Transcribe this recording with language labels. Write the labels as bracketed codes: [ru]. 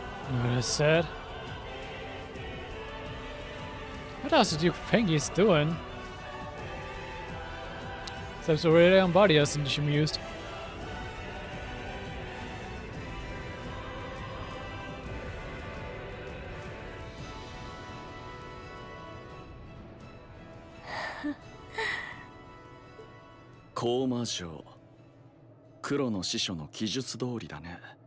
[en] What is that? What else did you think he's doing? [de] Selbst Aurelia und Bardia sind nicht amused. [ja] 「高魔城」黒の師匠の記述通りだね。